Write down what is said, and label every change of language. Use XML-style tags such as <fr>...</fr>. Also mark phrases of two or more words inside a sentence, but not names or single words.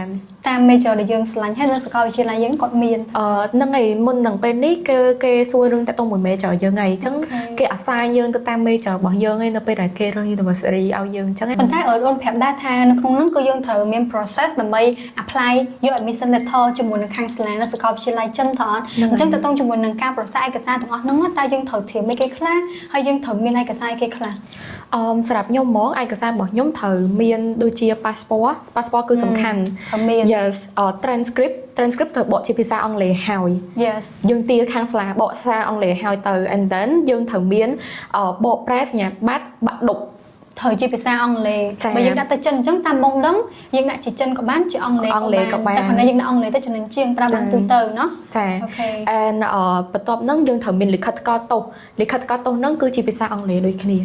<km>តាម major ដែលយើងឆ្លាញ់ហើយនៅសាកលវិទ្យាល័យយើងគាត់មាន ហ្នឹងហើយមុននឹងពេលនេះគេសួររឿងតាក់ទងមួយ major យើងហើយអញ្ចឹងគេអាសាយើងទៅតាម major របស់យើងហើយនៅពេលដែលគេរើស university ឲ្យយើងអញ្ចឹង ប៉ុន្តែអូនប្រាប់ដែរថានៅក្នុងហ្នឹងគឺយើងត្រូវមាន process ដើម្បី apply យក</km> <en>admission letter</en> <km>ជាមួយនឹងខាងសាលានៅសាកលវិទ្យាល័យចិនផងអញ្ចឹងតាក់ទងជាមួយនឹងការ process ឯកសារទាំងអស់ហ្នឹងតើយើងត្រូវត្រៀមអីគេខ្លះហើយយើងត្រូវមានឯកសារគេខ្លះ សម្រាប់ខ្ញុំហ្មងឯកសាររបស់ខ្ញុំត្រូវមានដូចជា passport គឺសំខាន់ ត្រូវមាន</km> <en>yes transcript</en> <km>ត្រូវបកជាភាសាអង់គ្លេសហើយ yes យើងទាខាងសាលាបកភាសាអង់គ្លេសហើយទៅ</km> <en>and then</en> <km>យើងត្រូវមានបកប្រែសញ្ញាបត្របាក់ឌុប ត្រូវជាភាសាអង់គ្លេសបើយើងដាក់ទៅចិនអញ្ចឹងតាមបងដឹងយើងដាក់ជាចិនក៏បានជាអង់គ្លេសក៏បានតែប៉ុន្តែយើងដាក់អង់គ្លេសទៅចំណេញជាងប្រើបានទូទៅเนาะ ចា and បន្ទាប់ហ្នឹងយើងត្រូវមានលិខិតកតទោសហ្នឹងគឺជាភាសាអង់គ្លេសដូចគ្នា</km>